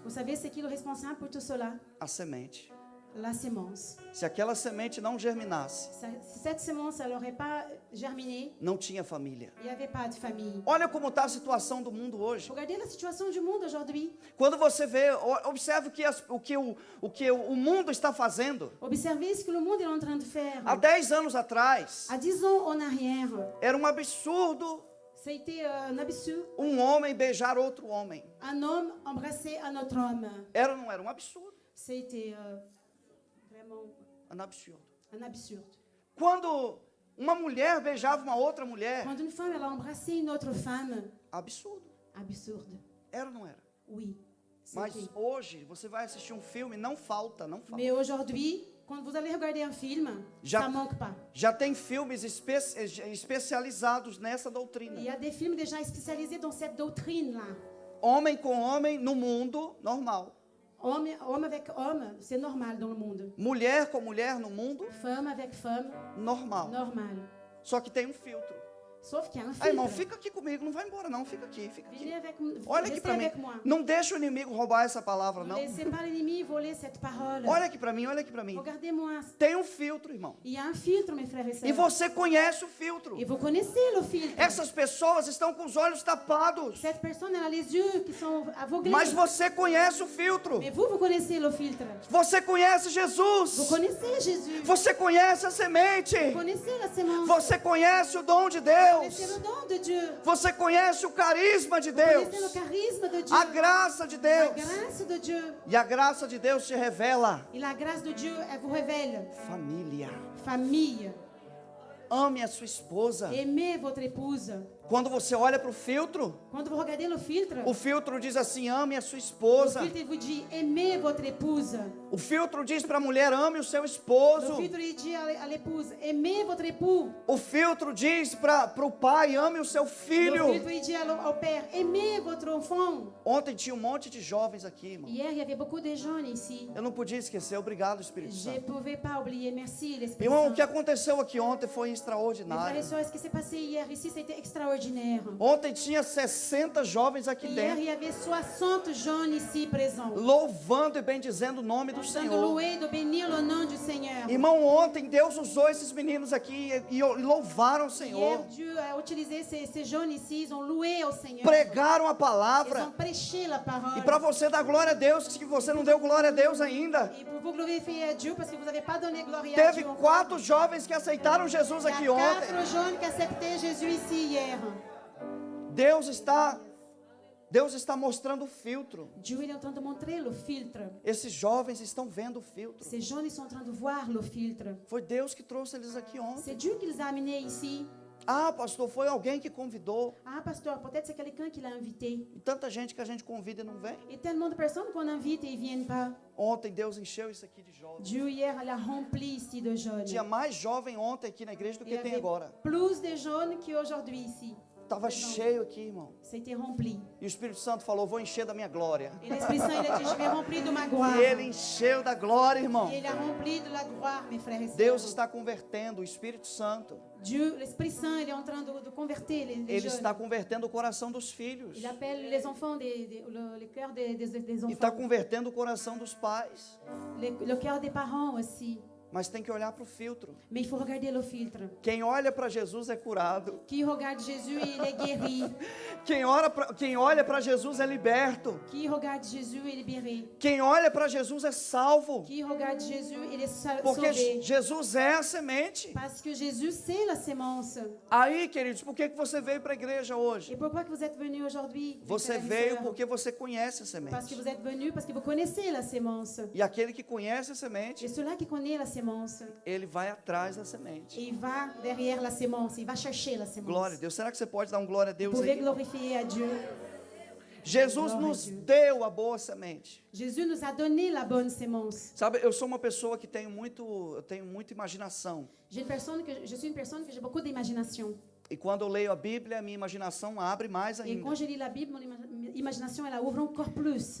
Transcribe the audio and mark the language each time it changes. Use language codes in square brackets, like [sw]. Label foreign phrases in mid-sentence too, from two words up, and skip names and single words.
[fr] vous savez c'est qui le responsable pour tout cela? [pt] A semente. [fr] La sémence. [pt] Se aquela semente não germinasse, [fr] Si cette sémence elle n'aurait pas germiné, [pt] não tinha família. [fr] il n'y avait pas de famille. [pt] Olha como está a situação do mundo hoje. [fr] Regardez la situation du monde aujourd'hui. [pt] Quando você vê, observe o que o mundo está fazendo. [fr] Observez ce que le monde est en train de faire. [pt] Há 10 anos atrás, [fr] À 10 ans en arrière, [pt] era um absurdo [fr] c'était un absurde. [pt] um homem beijar outro homem. [fr] Un homme embrasser un autre homme. [pt] Era ou não era? Um absurdo. [fr] C'était vraiment [pt] Um absurdo. [fr] un absurde. [pt] Quando uma mulher beijava uma outra mulher, [fr] Quand une femme elle a embrassé une autre femme, [pt] absurdo. [fr] absurde. [pt] Era ou não era? [fr] Oui. [pt] Mas [fr] C'était. [pt] hoje, você vai assistir um filme, não falta. [fr] Mais aujourd'hui, quand vous allez regarder un film, [pt] Já- [fr] ça manque pas. [pt] Já tem filmes especializados nessa [fr] Il [pt] doutrina. [fr] y a des films déjà spécialisés dans cette doctrine-là. [pt] Homem com homem no mundo normal. [fr] Homme avec homme, c'est normal dans le monde. [pt] Mulher com mulher no mundo [fr] Femme avec femme, [pt] normal. [fr] normal. [pt] Só que tem um filtro. [fr] Sauf qu'il y a un [pt] Aí, irmão, [fr] filtre. [pt] fica aqui comigo, não vai embora não, fica aqui, fica [fr] Venez [pt] aqui. [fr] avec, [pt] Olha aqui [fr] restez [pt] para mim. [fr] avec moi. [pt] Não deixa o inimigo roubar essa palavra, [fr] Ne [pt] não. [fr] laissez pas l'ennemi voler cette parole. [pt] Olha aqui para mim, olha aqui para mim. [fr] Regardez-moi. [pt] Tem um filtro, irmão. [fr] Il y a un filtre, mes frères et [pt] E [fr] sœurs. [pt] você conhece o filtro. [fr] Et vous connaissez le filtre. [pt] Essas pessoas estão com os olhos tapados. [fr] Cette personne, elle a les yeux qui sont aveuglés. [pt] Mas você conhece o filtro. [fr] Mais vous connaissez le filtre. [pt] Você conhece [fr] Vous [pt] Jesus. [fr] connaissez Jésus. [pt] Você conhece a semente. [fr] Vous connaissez la sémence. [pt] Você conhece o dom de [fr] Vous connaissez [pt] Deus. [fr] le don de Dieu. [pt] Você conhece o carisma de [fr] Vous connaissez le [pt] Deus. [fr] charisme de Dieu. [pt] A graça de [fr] La [pt] Deus. [fr] grâce de Dieu. [pt] E a graça de Deus te revela [fr] Et la grâce de Dieu, elle vous révèle. [pt] família. [fr] Famille. [pt] Ame a sua esposa. [fr] Aimez votre épouse. [pt] Quando você olha para o filtro, [fr] Quand vous regardez le filtre, [pt] o filtro diz assim: ame a sua [fr] le [pt] esposa. [fr] filtre vous dit aimez votre épouse. [pt] O filtro diz para a mulher: ame o seu [fr] Le [pt] esposo. [fr] filtre il dit à l'épouse aimez votre époux. [pt] O filtro diz para o pai: ame o seu [fr] Le [pt] filho. [fr] filtre il dit au père aimez votre enfant. [pt] Ontem tinha um monte de jovens aqui, irmão. [fr] Hier, il y avait beaucoup de jeunes ici. [pt] Eu não podia esquecer. Obrigado, Espírito [fr] Je ne [pt] Santo. [fr] pouvais pas oublier. Merci, l'Esprit [pt] Irmão, o [fr] Saint. [pt] que aconteceu aqui ontem foi [fr] Mes frères [pt] extraordinário. [fr] et sœurs, ce qui s'est passé hier ici, c'était extraordinaire. [pt] Ontem tinha 60 jovens aqui [fr] Hier, [pt] dentro, [fr] il y avait 60 jeunes ici présents. [pt] louvando e bendizendo o nome do [fr] En train de [pt] Senhor. [fr] louer, de bénir le nom du Seigneur. [pt] Irmão, ontem Deus usou esses meninos aqui e louvaram o [fr] Hier, [pt] Senhor. [fr] Dieu a utilisé ces jeunes ici, ils ont loué au Seigneur. [pt] Pregaram a [fr] Ils [pt] palavra. [fr] ont prêché la parole. [pt] E para você dar glória a Deus, que você não deu glória a Deus ainda. [fr] Et pour vous glorifier à Dieu, parce que vous n'avez pas donné gloire à [pt] Teve [fr] Dieu. [pt] 4 jovens que aceitaram Jesus [fr] Il y a [pt] aqui ontem. [fr] 4 jeunes qui acceptaient Jésus ici hier. [pt] Deus está Deus está mostrando o filtro. [fr] Dieu il est en train de montrer le filtre. [pt] Esses jovens estão vendo o filtro. [fr] Ces jeunes ils sont en train de voir le filtre. [pt] Foi Deus que trouxe eles aqui ontem. [fr] C'est Dieu qui les a amenés ici. [pt] Ah, pastor, foi alguém que convidou. [fr] Ah, pasteur, peut-être c'est quelqu'un qui l'a invité. [pt] E tanta gente que a gente convida e não vem. [fr] Et tellement de personnes qu'on invite et ils viennent pas. [pt] Ontem Deus encheu isso aqui de jovens. [fr] Dieu hier il a rempli ici de jeunes. [pt] Tinha mais jovem ontem aqui na igreja do [fr] Il y [pt] que tem [fr] avait [pt] agora. [fr] plus de jeunes qu'aujourd'hui ici. [pt] Estava cheio aqui, irmão. [fr] C'était rempli. [pt] E o Espírito Santo falou, vou encher da minha glória. [fr] Et l'Esprit Saint, il a dit, je vais remplir de ma gloire. [pt] E ele encheu da glória, irmão. [fr] Et il a rempli de la gloire, mes frères et sœurs. [pt] Deus está convertendo, o Espírito Santo. [fr] Dieu, l'Esprit Saint, il est en train de convertir les [pt] Ele [fr] jeunes. [pt] está convertendo o coração dos filhos. [fr] Il appelle les enfants, le cœur des [pt] E está [fr] enfants. [pt] convertendo o coração dos pais. [fr] Le cœur des parents aussi. [pt] Mas tem que olhar para o filtro. [fr] Mais il faut regarder le filtre. [pt] Quem olha para Jesus é curado. [fr] Qui regarde Jésus, il est guéri. [pt] Quem olha para Jesus é liberto. [fr] Qui regarde Jésus, il est libéré. [pt] Quem olha para Jesus é salvo. [fr] Qui regarde Jésus, il est [pt] Porque [fr] sauvé. [pt] Jesus é a semente. [fr] Parce que Jésus, c'est la sémence. [pt] Aí, queridos, por que você veio para a igreja hoje? [fr] Et pourquoi que vous êtes venus aujourd'hui? mes [pt] Você [fr] frères et [pt] veio [fr] sœurs? [pt] porque você conhece a [fr] Parce que [pt] semente. [fr] vous êtes venus, parce que vous connaissez la sémence. [pt] E aquele que conhece a semente, [fr] Et celui qui connaît la sémence, [pt] ele vai atrás da semente. [fr] il va derrière la sémence, il va chercher la sémence. [pt] Glória a Deus. Será que você pode dar um glória a [fr] Vous [pt] Deus [fr] pouvez [pt] aí? [fr] glorifier à Dieu. [pt] Jesus Glória a nos Deus. deu a boa semente. [fr] Jésus nous a donné la bonne sémence. [pt] Sabe, eu sou uma pessoa que eu tenho muita imaginação. [fr] Je suis une personne que j'ai beaucoup d'imagination. [pt] E quando eu leio a Bíblia, a minha imaginação abre mais [fr] Et [pt] ainda. [fr] quand je lis la Bible, mon imagination, elle ouvre encore plus.